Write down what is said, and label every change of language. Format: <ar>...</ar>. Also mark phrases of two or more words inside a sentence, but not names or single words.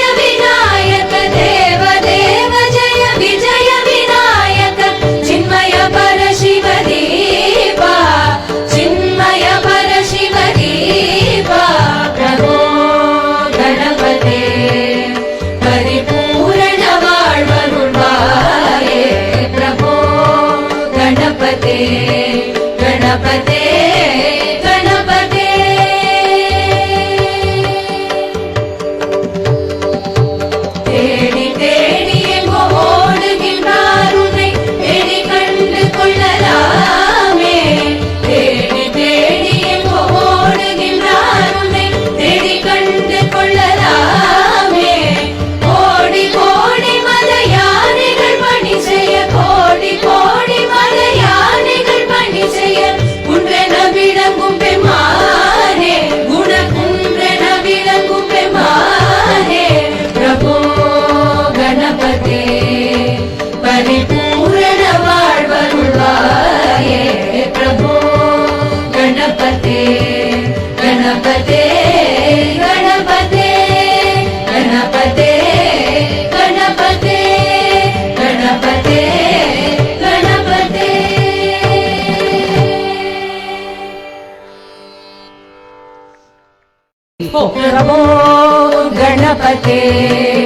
<sa>विनायक देव देव जय विजय विनायक चिन्मय पर शिव दीपा चिन्मय पर शिव दीपा प्रभो गणपते परिपूर्ण वाळ्वरुळ्वाये प्रभो गणपते गणपते गणपते</sa> <ta>தேடி தேடி எங்கோ ஓடுகின்றார் உன்னை தேடி கண்டு கொள்ளலாமே தேடி தேடி எங்கோ ஓடுகின்றார் உன்னை தேடி கண்டு கொள்ளலாமே கோடி கோடி மலையானைகள் பணி செய்ய கோடி கோடி மலையானைகள் பணி செய்ய குன்றென விளங்கும் பெம்மானே குணகுன்றென விளங்கும் பெம்மானே</ta> <sa>प्रभो गणपते परिपूर्ण वाळ्वरुळ्वाये प्रभो गणपते गणपते गणपते गणपते गणपते गणपते गणपते प्रभो गणपते</sa>